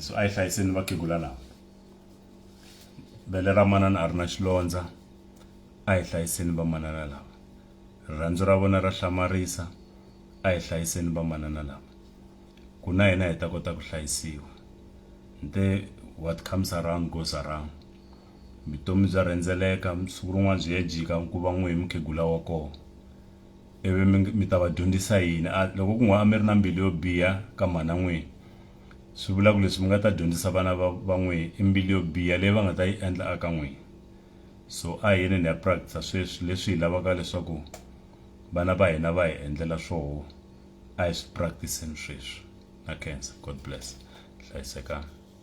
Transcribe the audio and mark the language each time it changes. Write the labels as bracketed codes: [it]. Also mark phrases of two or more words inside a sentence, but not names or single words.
[ts] So a hi hlayiseni vakhegula lava, vele ra manana a ri na xilondza, a hi hlayiseni va manana lava, rirhandzu ra vona ra hlamarisa, a hi hlayiseni va manana lava, ku na hina hi ta kota ku hlayisiwa. [en] Nte what comes around goes around. [ts] Vutomi bya rhendzeleka, siku rin'wana byi ya jika ku va n'we hi mukhegula wa kona, ivi mi ta va dyondzisa yini. Loko ku nga mi ri na mbilu yo biha ka mhana n'wina, swi vula ku leswi mi nga ta dyondzisa vana va n'wina i mbilu yo biha leyi va nga ta yi endla aka n'wina. So a hi yini ni ya practice sweswi leswi hi lavaka leswaku vana va hina va hi endlela swoho, a hi swi practice sweswi na khensa. [en] God bless. [ts] Hlayisekani.